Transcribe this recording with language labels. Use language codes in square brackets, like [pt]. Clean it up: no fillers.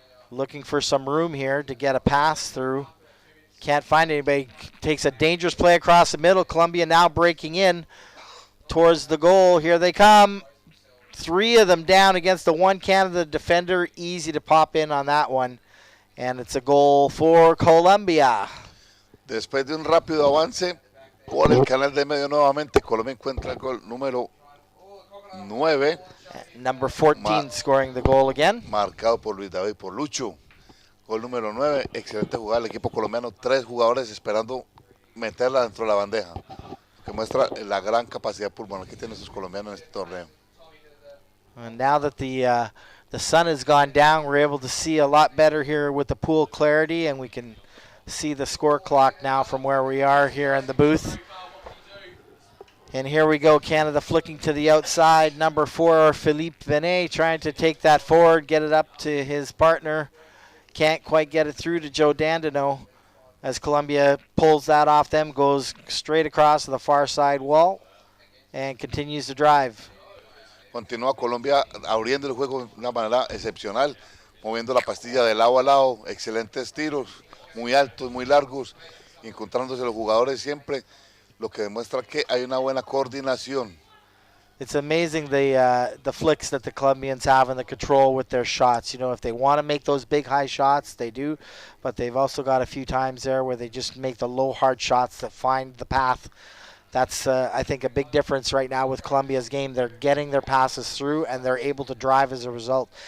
[en] Looking for some room here to get a pass through. Can't find anybody. Takes a dangerous play across the middle. Colombia now breaking in towards the goal. Here they come. 3 of them down against the one Canada defender. Easy to pop in on that one. And it's a goal for Colombia. [es] Después de un rápido avance por el canal de medio nuevamente, Colombia encuentra el gol número 9. [en] Number 14 scoring the goal again. [es] Marcado por Luis David, por Lucho. Gol número 9, excelente jugada del equipo colombiano. 3 jugadores esperando meterla dentro de la bandeja. que muestra la gran capacidad pulmonar que tienen esos colombianos en este torneo. [en] And now that the sun has gone down, we're able to see a lot better here with the pool clarity, and we can see the score clock now from where we are here in the booth. And here we go, Canada flicking to the outside. Number 4, Philippe Venet, trying to take that forward, get it up to his partner. Can't quite get it through to Joe Dandino as Colombia pulls that off them, goes straight across to the far side wall, and continues to drive. [es] Continúa Colombia abriendo el juego de una manera excepcional, moviendo la pastilla de lado a lado, excelentes tiros, muy altos, muy largos, encontrándose los jugadores siempre, lo que demuestra que hay una buena coordinación. [en] It's amazing the flicks that the Colombians have and the control with their shots. You know, if they want to make those big high shots, they do, but they've also got a few times there where they just make the low hard shots that find the path. That's, I think, a big difference right now with Colombia's game. They're getting their passes through, and they're able to drive as a result.